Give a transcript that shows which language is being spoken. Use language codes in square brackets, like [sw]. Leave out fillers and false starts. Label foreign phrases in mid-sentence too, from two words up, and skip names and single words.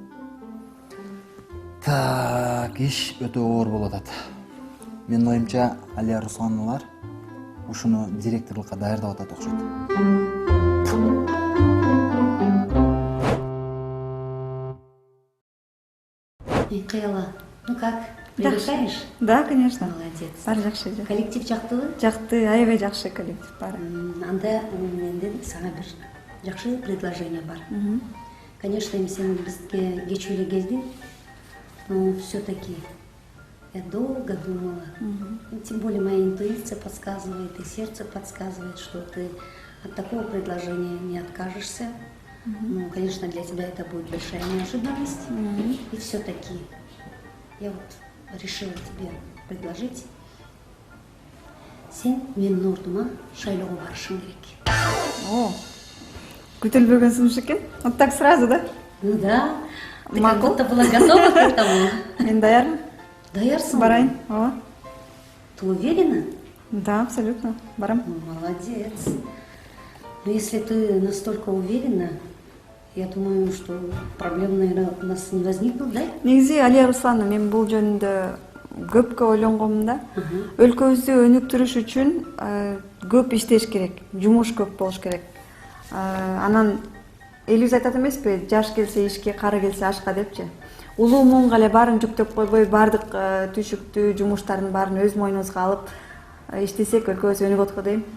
[ky] Так, иш өтө оор болуп атат. Менин оюмча, Алия Руслановналар ушуну директорлукка даярдап атат окшойт. Кыяла, [ru] ну как? Привыкаешь? Да, конечно. Молодец. [ky] Баары жакшы. Коллектив жактыбы? Жакты, аябай жакшы коллектив баары. Анда менден сага бир жакшы предложение бар. Конечно, эми сен бизге кеч эле келдиң, [ru] но все-таки я долго думала. Тем более моя интуиция подсказывает, и сердце подсказывает, что ты от такого предложения не откажешься. Ну, конечно, для тебя это будет большая неожиданность. И все-таки я вот решила тебе предложить. [ky] Сен менин ордума шайлоого барышың керек. О, күтүлбөгөн сунуш экен. [ru] Вот так сразу, да? Ну да, ты как Могу? будто была готова к этому. [ky] Мен даярмын. Даярсың? Барайын. Ооба. [ru] Ты уверена? Да, абсолютно. Барам. Ну, молодец. Но если ты настолько уверена, я думаю, что проблем, наверное, у нас не возникнут, да? [ky] Негизи Алия Руслановна, мен бул жөнүндө көпкө ойлонгонмун да. Өлкөбүздү өнүктүрүш үчүн көп иштеш керек, жумуш көп болуш керек. Анан элибиз айтат эмеспи, жаш келсе ишке, кары келсе ашка депчи. Улуу муунга эле баарын жүктөп койбой, баардык түйшүктүү жумуштардын баарын өз мойнубузга алып иштесек өлкөбүз өнүгөт го дейм.